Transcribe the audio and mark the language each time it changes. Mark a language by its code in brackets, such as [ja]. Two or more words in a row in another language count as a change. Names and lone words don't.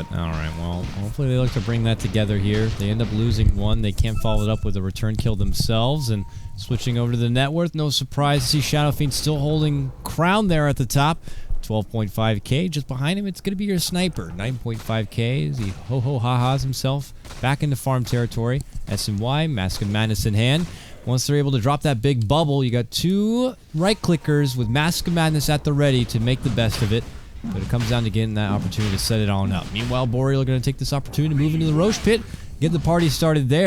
[en] All right, well, hopefully they look to bring that together here. They end up losing one. They can't follow it up with a return kill themselves, and switching over to the net worth, no surprise to see Shadow Fiend still holding crown there at the top. 12.5k. Just behind him, it's going to be your sniper. 9.5k as he ho-ho-ha-has himself back into farm territory. S&Y, Mask of Madness in hand. Once they're able to drop that big bubble, you got 2 right-clickers with Mask of Madness at the ready to make the best of it. But it comes down to getting that opportunity to set it on up. Meanwhile, Boreal are going to take this opportunity to move into the Roche Pit, get the party started there.